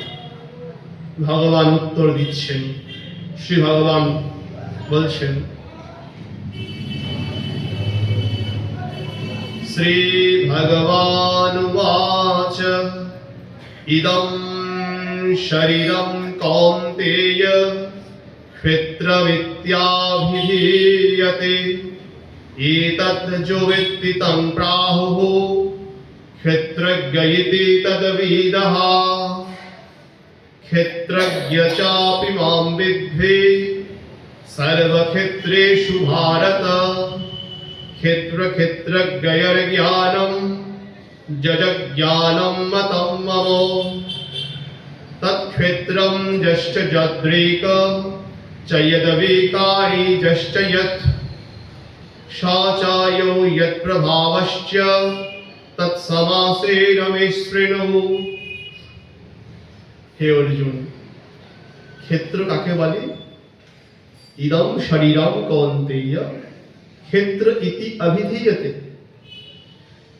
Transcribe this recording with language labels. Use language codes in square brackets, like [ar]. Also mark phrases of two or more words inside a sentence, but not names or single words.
[bn] ভগবান উত্তর দিচ্ছেন। [sa] শ্রী ভগবান বলছেন, শ্রী ভগবান উবাচ ইদং শরীরং কৌন্তেয় ক্ষেত্রমিত্যাভিধীয়তে এতৎ যো বেত্তি তং প্রাহুঃ ক্ষেত্রজ্ঞ ইতি তদ্বিদঃ ক্ষেত্রজ্ঞ চাপি মাং বিদ্ধি সর্বক্ষেত্রেষু ভারত ক্ষেত্রজ্ঞয়োর্জ্ঞানম যজ্ঞানম মতং মম তৎক্ষেত্রম যশ্চ যদ্রেক চ যদ্বিকারি যশ্চ যৎ স চ यो यत्प्रभावশ্চ তৎসমাসেন মে শৃণু। [bn] হে অর্জুন, ক্ষেত্র কাকে বলে? [sa] ইদং শরীরং কৌন্তেয় ক্ষেত্র ইতি অভিধীয়তে।